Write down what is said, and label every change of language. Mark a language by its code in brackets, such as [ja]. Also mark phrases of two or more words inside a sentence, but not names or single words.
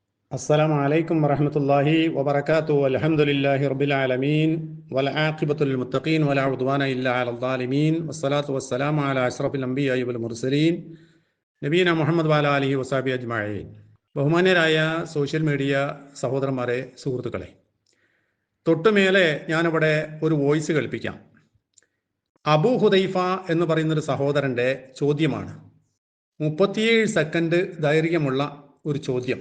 [ar] السلام عليكم ورحمة الله وبركاته والحمد لله رب العالمين والعاقبة للمتقين ولا عدوان إلا على الظالمين والصلاة والسلام على أشرف الأنبياء والمرسلين نبينا محمد وعلى آله وصحبه أجمعين. [ml] ബഹുമാന്യരായ [en] social media [ml] സഹോദരന്മാരെ, സുഹൃത്തുക്കളെ, തൊട്ടുമേലെ ഞാനിവിടെ ഒരു വോയിസ് കേൾപ്പിക്കാം. അബൂ ഹുദൈഫ എന്ന് പറയുന്നൊരു സഹോദരൻ്റെ ചോദ്യമാണ്. 37 സെക്കൻഡ് ദൈർഘ്യമുള്ള ഒരു ചോദ്യം.